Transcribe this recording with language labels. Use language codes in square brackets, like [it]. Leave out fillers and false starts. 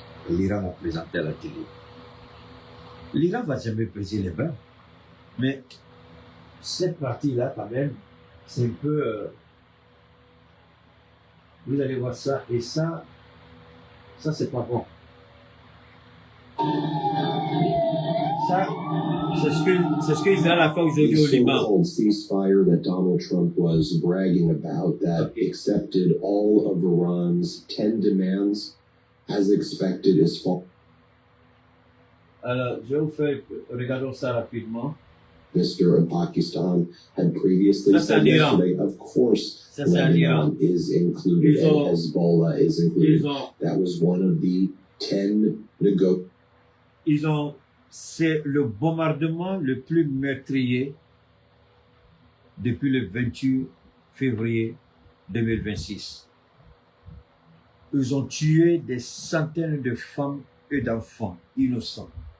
[fr] L'Iran l'a présenté à la télé. L'Iran va jamais briser les bras, mais cette partie-là, quand même, c'est un peu... vous allez voir ça, et ça c'est pas bon. Ça, c'est ce qu'Israël a fait aujourd'hui au Liban. [en] The so-called ceasefire that Donald Trump was bragging about that accepted all of Iran's 10 demands as expected is false. [fr] Alors, je vais vous faire, regardons ça rapidement. [en] Minister of Pakistan had previously said yesterday, of course, Lebanon is included and Hezbollah is included. That was one of the 10 negotiations. [fr] C'est le bombardement le plus meurtrier depuis le 28 février 2026. Ils ont tué des centaines de femmes et d'enfants innocents.